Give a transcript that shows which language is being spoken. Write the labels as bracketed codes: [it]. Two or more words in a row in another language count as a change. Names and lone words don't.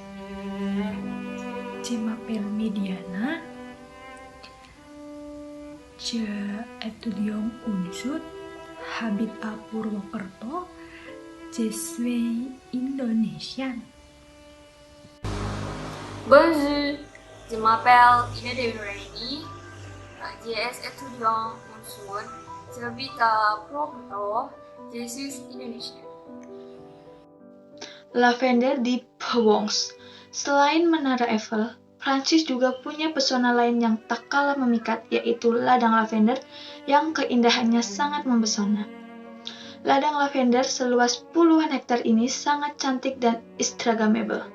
[fr] Je m'appelle Mediana, je étudiant Unsud, habite à Purwokerto, je suis Indonesian. Bonjour, je m'appelle Ina Dewi Nuraini, je suis étudiant unsud, j'habite à Purwokerto, je suis Indonesian. [id] Lavender di Provence. Selain Menara Eiffel, Prancis juga punya pesona lain yang tak kalah memikat, yaitu ladang lavender yang keindahannya sangat mempesona. Ladang lavender seluas puluhan hektar ini sangat cantik dan instagramable.